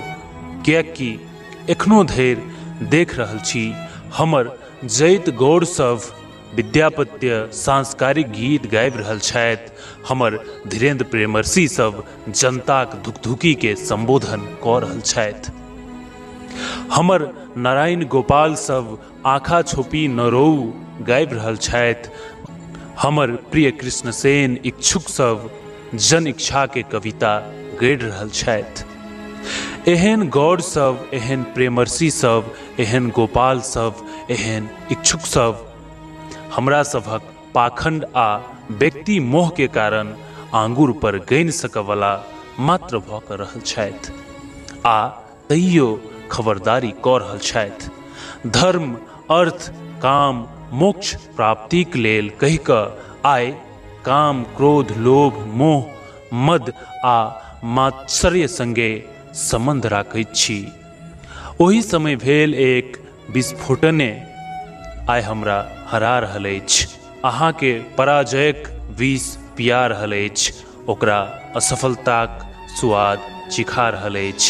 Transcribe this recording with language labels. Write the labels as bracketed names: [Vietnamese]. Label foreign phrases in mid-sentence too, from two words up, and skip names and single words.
[Maithili] कियाकि एखनो धरि देख रहल छी हमर जैत गौड़ सब विद्यापत्य सांस्कारिक गीत गाबि रहल छथि, हमर धीरेन्द्र प्रेमर्षि सब जनताक धुकधुकी के संबोधन कऽ रहल छथि, हमर नारायण गोपाल सब आँखा छोपी न रोऊ गाबि रहल छथि, हमर प्रिय कृष्ण सेन इच्छुक सब जन इच्छा के कविता गढ़ि रहल छथि। एहन गौड़ सब, एहन प्रेमर्षि सब, एहन गोपाल सब, एहन इच्छुक सब हमरा सभक पाखंड आ व्यक्ति मोह के कारण आंगुर पर गनि सकवला मात्र भऽ कऽ रहल छथि आ तैयो खबरदारी कऽ रहल छथि। धर्म अर्थ काम मोक्ष प्राप्तिक लेल कहि कऽ आइ काम क्रोध लोभ मोह मद आ मात्सर्य संगे संबंध राखैत छी। ओहि समय भेल एक विस्फोटने आइ हमरा हरा रहल अछि, अहाँ के पराजयक विष पिया रहल अछि, ओकरा असफलताक स्वाद चिखा रहल अछि।